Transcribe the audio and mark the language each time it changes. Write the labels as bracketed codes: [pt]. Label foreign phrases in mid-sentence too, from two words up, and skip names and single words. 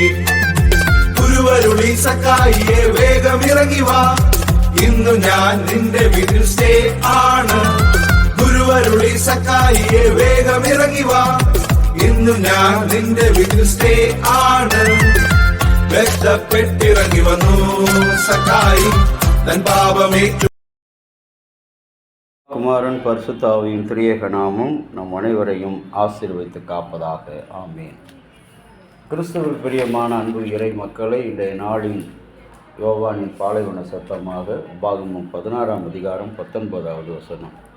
[ml] ഗുരുവരുളി സക്കായിയെ വേഗം ഇറങ്ങി വാ, ഇന്നു ഞാൻ നിന്റെ വീട്ടിൽ സ്റ്റേ ആണ്. ഗുരുവരുളി സക്കായിയെ വേഗം ഇറങ്ങി വാ, ഇന്നു ഞാൻ നിന്റെ വീട്ടിൽ സ്റ്റേ ആണ്. ബന്ധപ്പെട്ടിറങ്ങി വന്നു സക്കായി തൻ പാപമേറ്റു. [ta] குமாரன் பரிசுத்தாவியின் திரியேக நாமம் நம் அனைவரையும் ஆசீர்வதித்து காப்பதாக. ஆமீன். கிறிஸ்துவில் பிரியமான அன்பு இறை மக்களை, இன்றைய நாளின் யோவானின் பாலைவன சத்தமாக உபாகமம் 16ஆம் அதிகாரம் 19வது வசனம்.